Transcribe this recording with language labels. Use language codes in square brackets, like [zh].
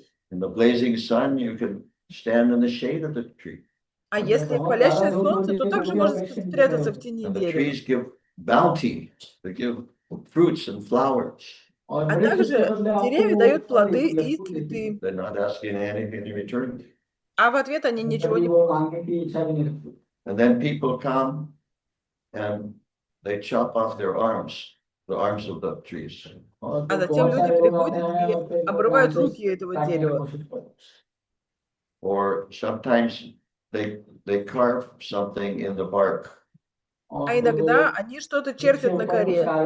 [en] In the blazing sun, you can stand in the shade of the tree. [ru] А если палящее солнце, то также можно спрятаться в тени [en] And the [ru] дерева. [en] trees give bounty. They give fruits and flowers. [ru] А также деревья дают плоды и цветы. [en] They're not asking anything in return. [ru] А в ответ они ничего не просят. [en] And then people come and they chop off their arms, the arms of the trees. [ru] А затем люди приходят и обрывают руки этого дерева. [en] Or sometimes they carve something in the bark. [ru] А иногда они что-то чертят на коре.